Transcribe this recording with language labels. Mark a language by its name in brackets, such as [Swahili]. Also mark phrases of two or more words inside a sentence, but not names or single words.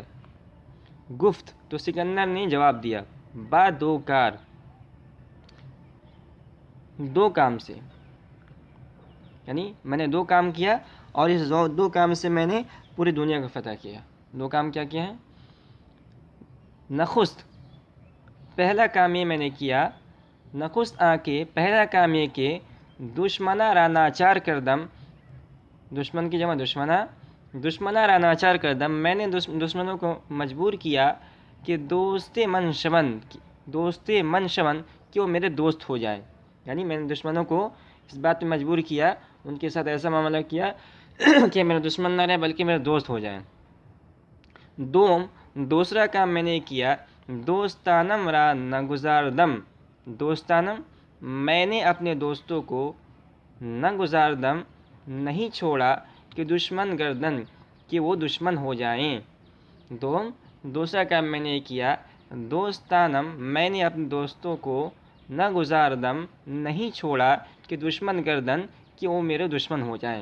[Urdu] گفت تو سکندر نے جواب دیا، با دو کام سے، یعنی میں نے دو کام کیا اور اس دو کام سے میں نے پوری دنیا کو فتح کیا۔ دو کام کیا کیا ہے؟ نخست پہلا کام یہ میں نے کیا، نخست آ کے پہلا کام یہ کہ [Persian] دشمنا را ناچار کردم، [Urdu] دشمن کی جمع [Persian] دشمنا را ناچار کردم، [Urdu] میں نے دشمنوں کو مجبور کیا کہ [Persian] دوست من شون [Urdu] کہ وہ میرے دوست ہو جائیں، یعنی میں نے دشمنوں کو اس بات میں مجبور کیا، ان کے ساتھ ایسا معاملہ کیا کہ میرے دشمن نہ رہے بلکہ میرے دوست ہو جائیں۔ دوسرا کام میں نے کیا، [Persian] دوستانم را نگزاردم، [Urdu] دوستانم میں نے اپنے دوستوں کو نگزاردم نہیں چھوڑا کہ [Persian] دشمن گردن [Urdu] کہ وہ دشمن ہو جائیں۔ دوسرا کام میں نے کیا، دوستانم میں نے اپنے دوستوں کو نگزاردم نہیں چھوڑا کہ [Persian] دشمن گردن [Urdu] کہ وہ میرے دشمن ہو جائیں۔